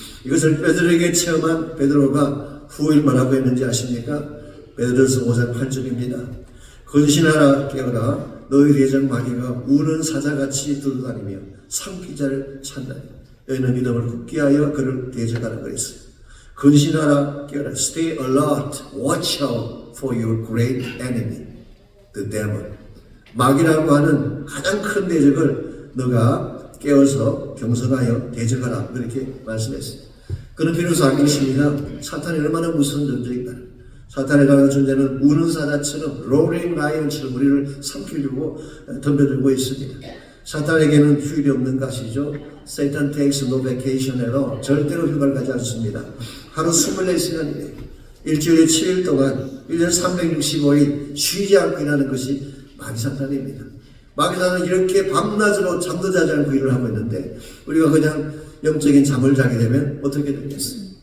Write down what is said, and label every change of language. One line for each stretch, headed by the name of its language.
Korean: 이것을 베드로에게 체험한 베드로가 후일 뭐라고 했는지 아십니까? 베드로서 5장 8절입니다. 근신하라 깨어라 너희 대적 마귀가 우는 사자같이 들어다니며 삼키자를 찾나니 너희는 믿음을 굳게 하여 그를 대적하라 그랬어요. 근신하라 깨어라.
English: Stay alert, watch out for your great enemy, the devil.
Korean: 마귀라고 하는 가장 큰 대적을 너가 깨어서 경성하여 대적하라, 그렇게 말씀했어요. 그는 비로소 알고 있습니다. 사탄이 얼마나 무서운 존재인가. 사탄이라는 존재는 우는 사자처럼
English: roaring lion
Korean: 처럼 우리를 삼키려고 덤벼들고 있습니다. 사탄에게는 휴일이 없는 것이죠.
English: Satan takes no vacation at all.
Korean: 절대로 휴가를 가지 않습니다. 하루 24시간이에요. 일주일에 7일 동안 1년 365일 쉬지 않고 일하는 것이 마귀사탄입니다. 마귀사탄은 이렇게 밤낮으로 잠도 자지 않고 일을 하고 있는데, 우리가 그냥 영적인 잠을 자게 되면 어떻게 되겠어요?